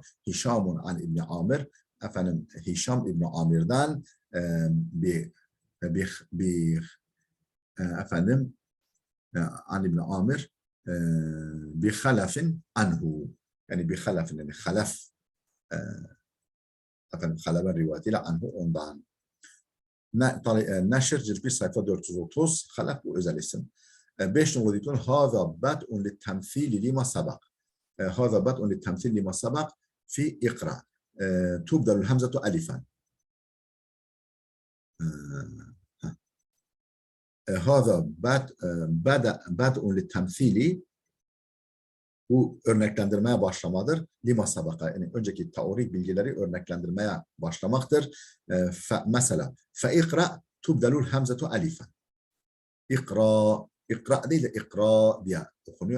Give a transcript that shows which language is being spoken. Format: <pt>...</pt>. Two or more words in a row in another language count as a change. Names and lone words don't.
<ar>هشام عن ابن عامر,</ar> <tr>efendim Hişam İbni Amir'den efendim</tr> <ar>عن ابن عامر بخلاف عنه,</ar> <tr>yani</tr> <ar>بخلاف,</ar> <tr>yani halaf efendim halaben rivayetiyle anhu ondan. Neşr cilt 1 sayfa 430, halaf bu özel isim. 5 numaralı dipnot</tr> <ar>هذا بدء للتمثيل لما سبق. هذا بدء للتمثيل لما سبق في اقرأ. تبدل الهمزة ألفا. هذا بدء للتمثيل</ar> <tr>bu örneklendirmeye başlamadır.</tr> <ar>لما سبق</ar> <tr>yani önceki teorik bilgileri örneklendirmeye başlamaktır.</tr> <ar>Mesela فاقرأ تبدل الهمزة ألفا.</ar> <tr>İkra değil de ikra diye okunuyor.</tr>